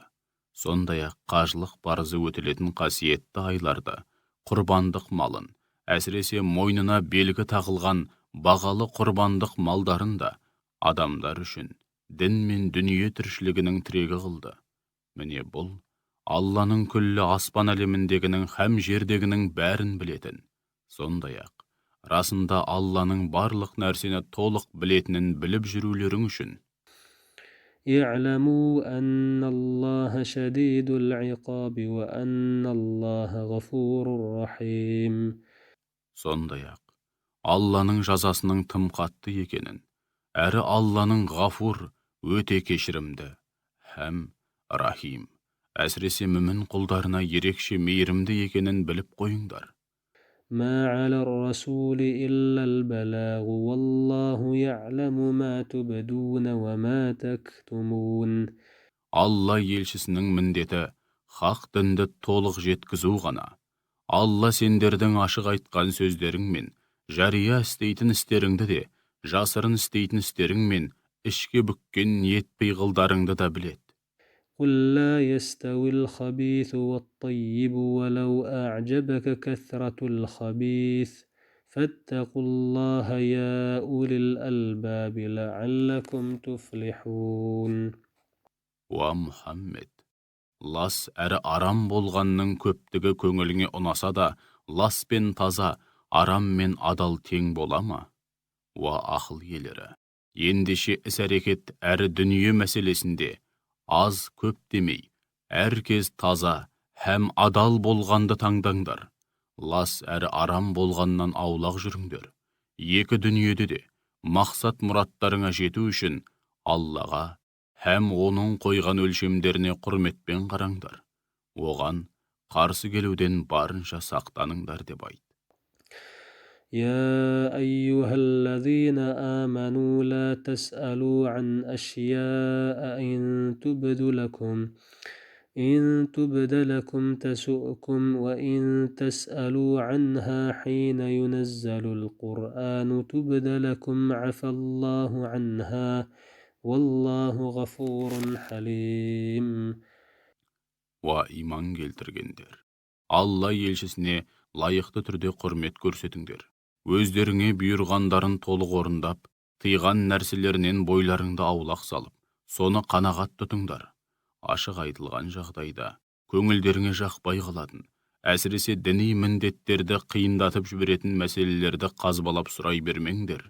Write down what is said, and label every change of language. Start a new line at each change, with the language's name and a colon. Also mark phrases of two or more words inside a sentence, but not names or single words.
Kazakh: Сондай-ақ қажылық парызы өтілетін қасиетті айларды, құрбандық малын, әсіресе мойнына белгі тағылған бағалы құрбандық малдарын да адамдар үшін дін мен дүние тіршілігінің тірегі қылды. Міне бұл Алланың күллі аспан әлеміндегінің һәм жердегінің бәрін білетін. Сондай-ақ расында Алланың барлық нәрсені толық білетінін біліп жүрулерің үшін.
Arabic: اعلموا أن الله شديد العقاب وأن الله غفور رحيم.
Kazakh: Сондай-ақ Алланың жазасының тым қатты екенін, әрі Алланың ғафур, өте кешірімді, һәм рахим, әсіресе мүмін құлдарына ерекше мейірімді екенін біліп қойыңдар.
Arabic: ما على الرسول إلا البلاغ والله يعلم ما تبدون وما تكتمون.
Kazakh: Алла елшісінің міндеті хақ дінді толық жеткізу ғана. Алла сендердің ашық айтқан сөздерің мен жария істейтін істеріңді де, жасырын істейтін істерің мен ішке бүккен ниет пиғылдарыңды да біледі.
Arabic: قل لا يستوي الخبيث والطيب ولو أعجبك كثرة الخبيث فاتقوا الله يا أولي الألباب لعلكم تفلحون.
Kazakh: Уа Мұхаммед, лас әрі арам болғанның көптігі көңіліңе ұнаса да, лас пен таза, арам мен адал тең бола ма? Уа ақыл иелері, ендеше іс-әрекет әрі дүние мәселесінде аз көп демей, әркез таза һәм адал болғанды таңдаңдар. Лас әрі арам болғаннан аулақ жүріңдер. Екі дүниеде де мақсат мұраттарыңа жету үшін Аллаға һәм оның қойған өлшемдеріне құрметпен қараңдар. Оған қарсы келуден барынша сақтаныңдар деп айт.
Arabic: يا أيها الذين آمنوا لا تسألوا عن أشياء إن تبد لكم تسؤكم وإن تسألوا عنها حين ينزل القرآن تبد لكم عفى الله عنها والله غفور حليم.
Kazakh: Уа иман келтіргендер, Алла елшісіне лайықты түрде құрмет көрсетіңдер. Өздеріңе бұйырғандарын толық орындап, тыйған нәрселерінен бойларыңды аулақ салып, соны қанағат тұтыңдар. Ашық айтылған жағдайда көңілдеріңе жақпай қалатын, әсіресе діни міндеттерді қиындатып жіберетін мәселелерді қазбалап сұрай бермеңдер.